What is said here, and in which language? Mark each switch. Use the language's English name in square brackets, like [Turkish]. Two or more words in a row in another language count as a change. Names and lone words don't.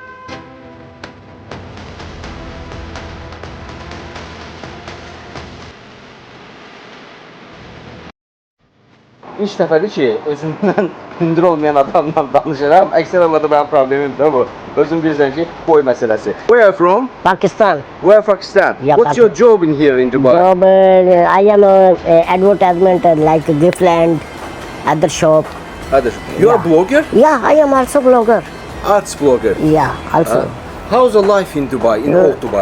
[Azerbaijani] İlk dəfədir ki, özümdən hündür olmayan adamla danışıram. Əksər hallarda mənim problemim də bu. Özüm bilirsən ki, boy məsələsi. [English] Where are you from? Pakistan. Where Pakistan? Yeah, What's your job in here in Dubai? Job, I am advertisement like Giftland, other shop. You are a blogger? Yeah, I am also blogger. Arts blogger. Yeah, also. How's the life in Dubai, in old Dubai?